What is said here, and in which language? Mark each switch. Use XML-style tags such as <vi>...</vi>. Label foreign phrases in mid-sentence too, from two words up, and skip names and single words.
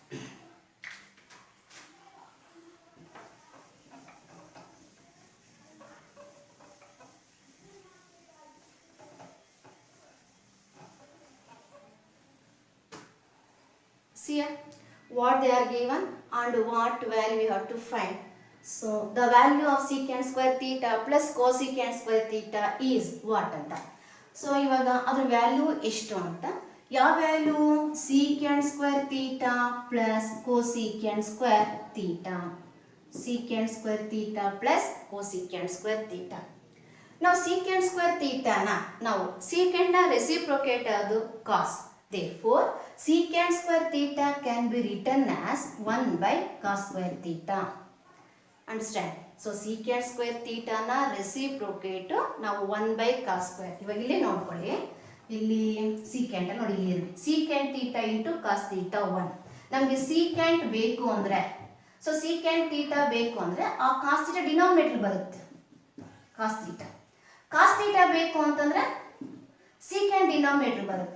<en>See what they are given and what value we have to find. So the value of secant square theta plus cosecant square theta is what ಅಂತ.</en> <kn>ಸೊ ಇವಾಗ ಅದ್ರ ವ್ಯಾಲ್ಯೂ ಎಷ್ಟು ಅಂತ, ಯಾವ ವ್ಯಾಲ್ಯೂ</kn> <en>secant square theta plus cosecant square theta, secant square theta plus cosecant square theta.</en> <kn>ನಾವು</kn> <en>secant square theta</en> <kn>ನ ನಾವು secant ನ ರೆಸಿಪ್ರೊಕೇಟ್ ಅದು cos,</kn> <en>therefore secant square theta can be written as 1 by cos square theta. Understand? So secant square theta ನ ರೆಸಿಪ್ರೊಕೇಟ್ ನಾವು 1 by cos square.</en> <kn>ಇವಾಗ ಇಲ್ಲಿ ನೋಡ್ಕೊಳ್ಳಿ, ಇಲ್ಲಿ secant ನೋಡಿ ಇಲ್ಲಿ</kn> <en>secant theta into cos theta 1.</en> <kn>ನಮಗೆ secant ಬೇಕು ಅಂದ್ರೆ, ಸೊ</kn> <en>secant theta</en> <kn>ಬೇಕು ಅಂದ್ರೆ ಆ</kn> <en>cos theta denominator</en> <kn>ಬರುತ್ತೆ,</kn> <en>cos theta</en> <kn>ಬೇಕು ಅಂತಂದ್ರೆ</kn> <en>secant denominator</en> <kn>ಬರುತ್ತೆ.</kn>